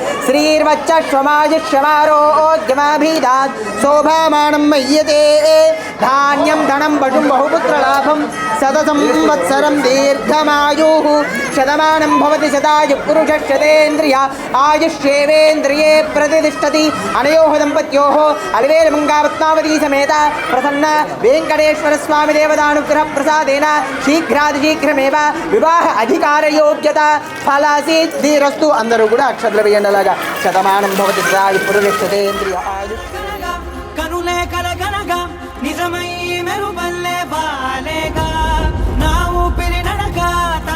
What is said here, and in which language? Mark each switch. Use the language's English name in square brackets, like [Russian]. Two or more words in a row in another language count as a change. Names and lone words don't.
[Sanskrit] श्रीर्वच्चक्षमायुष्यमारोग्यमाभिधात् शोभामानं मह्यते धान्यं धनं पटुं बहुपुत्रलाभं शतसंवत्सरं दीर्घमायुः शतमानं भवति शतायुः पुरुषः शतेन्द्रिय आयुष्येवेन्द्रिये प्रतिष्ठति अनयोः दम्पत्योः अलिवेलमङ्गापद्मावती समेत प्रसन्न वेङ्कटेश्वर स्वामी देवतानुग्रह प्रसादेन शीघ्रातिशीघ्रमेव विवाह अधिकार योग्यత ఫలసిద్ధిరస్తు. [Telugu] అందరూ కూడా అక్షరాలు వేయండి. [Sanskrit] అలాగా శతమానం భవతి శతాయుః పురుషः శతేంద్రియ ఆయుష్. [Telugu] కనులే కలగనగా నిజమై మెరుపల్లే బాలేగా నా ఊపిరి నడక